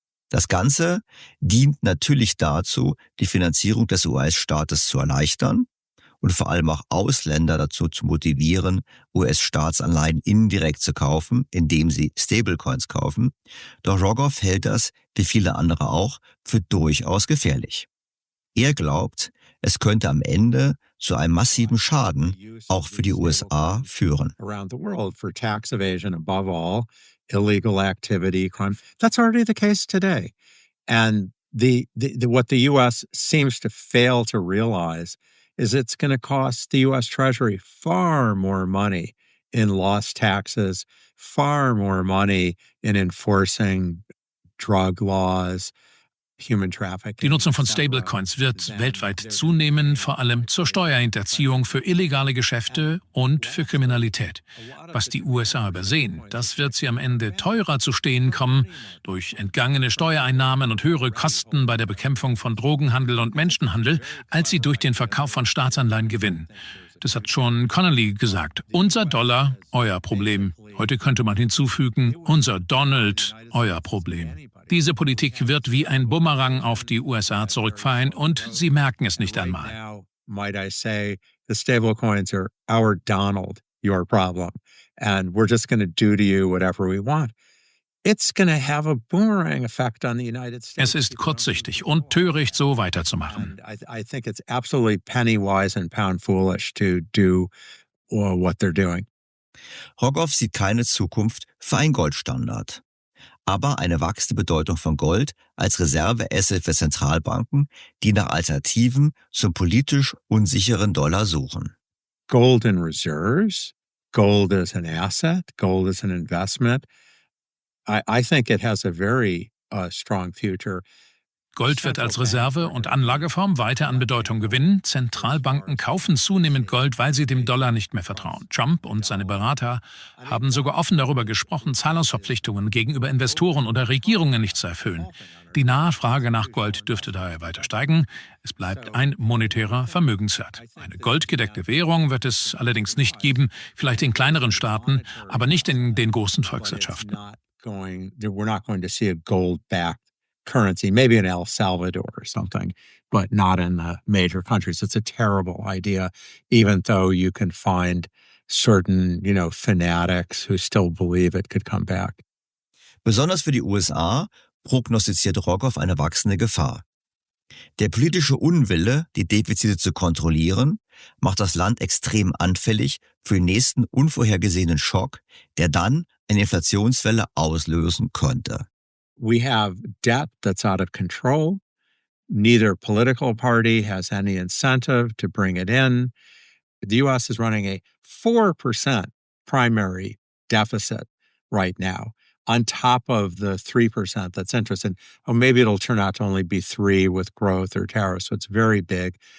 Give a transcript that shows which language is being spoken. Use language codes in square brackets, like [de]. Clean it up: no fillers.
[de] Das Ganze dient natürlich dazu, die Finanzierung des US-Staates zu erleichtern und vor allem auch Ausländer dazu zu motivieren, US-Staatsanleihen indirekt zu kaufen, indem sie Stablecoins kaufen. Doch Rogoff hält das, wie viele andere auch, für durchaus gefährlich. Er glaubt, es könnte am Ende zu einem massiven Schaden auch für die USA führen. [en] Around the world for tax evasion above all, illegal activity, crime. That's already the case today. And what the US seems to fail to realize is it's going to cost the US Treasury far more money in lost taxes, far more money in enforcing drug laws, human trafficking. [de] Die Nutzung von Stablecoins wird weltweit zunehmen, vor allem zur Steuerhinterziehung für illegale Geschäfte und für Kriminalität. Was die USA übersehen, das wird sie am Ende teurer zu stehen kommen durch entgangene Steuereinnahmen und höhere Kosten bei der Bekämpfung von Drogenhandel und Menschenhandel, als sie durch den Verkauf von Staatsanleihen gewinnen. Das hat schon Connolly gesagt. Unser Dollar, euer Problem. Heute könnte man hinzufügen, unser Donald, euer Problem. Diese Politik wird wie ein Bumerang auf die USA zurückfallen und sie merken es nicht einmal. [en] Now, might I say, the stablecoins are our Donald, your problem. And we're just going to do to you whatever we want. It's going to have a boomerang effect on the United States. [de] Es ist kurzsichtig und töricht, so weiterzumachen. [en] I think it's absolutely penny wise and pound foolish to do what they're doing. [de] Rogoff sieht keine Zukunft für einen Goldstandard, aber eine wachsende Bedeutung von Gold als Reserveasset für Zentralbanken, die nach Alternativen zum politisch unsicheren Dollar suchen. [en] Gold in reserves, gold as an asset, gold as an investment. I think it has a very strong future. [de] Gold wird als Reserve- und Anlageform weiter an Bedeutung gewinnen. Zentralbanken kaufen zunehmend Gold, weil sie dem Dollar nicht mehr vertrauen. Trump und seine Berater haben sogar offen darüber gesprochen, Zahlungsverpflichtungen gegenüber Investoren oder Regierungen nicht zu erfüllen. Die Nachfrage nach Gold dürfte daher weiter steigen. Es bleibt ein monetärer Vermögenswert. Eine goldgedeckte Währung wird es allerdings nicht geben, vielleicht in kleineren Staaten, aber nicht in den großen Volkswirtschaften. [en] We're not going to see a gold-backed currency, maybe in El Salvador or something, but not in the major countries. It's a terrible idea, even though you can find certain, fanatics who still believe it could come back. [de] Besonders für die USA prognostiziert Rogoff eine wachsende Gefahr. Der politische Unwille, die Defizite zu kontrollieren, macht das Land extrem anfällig für den nächsten unvorhergesehenen Schock, der dann eine Inflationswelle auslösen könnte. [en] We have debt that's out of control. Neither political party has any incentive to bring it in. The U.S. is running a 4% primary deficit right now. on top of the 3% that's interested. Oh, maybe it'll turn out to only be 3 with growth or tariffs. So it's very big.